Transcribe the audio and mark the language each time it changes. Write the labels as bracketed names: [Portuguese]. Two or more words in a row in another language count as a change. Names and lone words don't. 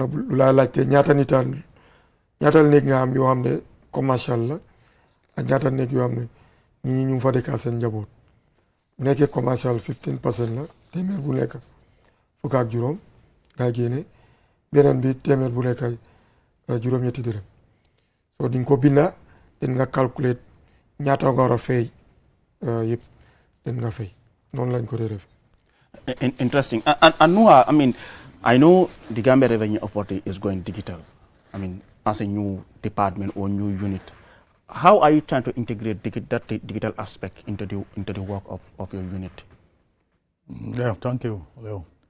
[Wolof] lu laa laajte ñaata néeg nga am yoo xam ne commercial la ak ñaata néeg yoo xam ne ñi ñu fa dëkk seen njaboot bu nekkee commercial 15% la téeméer bu nekk fukk ak juróom ngay génne beneen bi téeméer bu nekk juróom-ñetti dërëm so di nga ko binda den nga calculate ñaata nga war a fay yëpp den nga fay noonu lañ ko dee def. [English] Interesting. And Noah, I mean, I know the Gambia Revenue Authority is going digital. I mean, as a new department or new unit, how are you trying to integrate that digital aspect into the work of your unit? Yeah, thank you, Leo.